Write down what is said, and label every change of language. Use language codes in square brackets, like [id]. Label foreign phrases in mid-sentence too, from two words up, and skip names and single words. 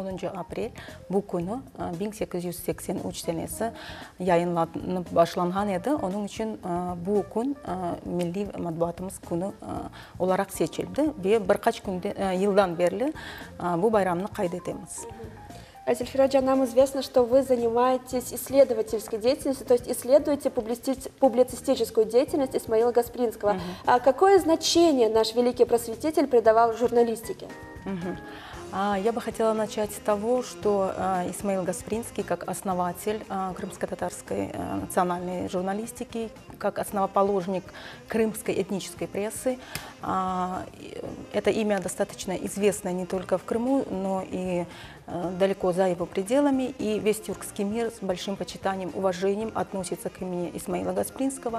[crh] aprel bu günü 1883 senesi yayınlanıp başlanğan edi. Onun için bu gün milli matbuatımız günü olarak seçildi ve birkaç yıldan beri bu bayramını kaydetemiz. [ru] Зельфира Оджа, нам известно, что вы занимаетесь исследовательской деятельностью, то есть исследуете публицистическую деятельность Исмаила Гаспринского. Какое значение наш великий просветитель придавал журналистике? Я бы хотела начать с того, что Исмаил Гаспринский, как основатель крымско-татарской национальной журналистики, как основоположник крымской этнической прессы, это имя достаточно известно не только в Крыму, но и далеко за его пределами, и весь тюркский мир с большим почитанием, уважением относится к имени Исмаила Гаспринского.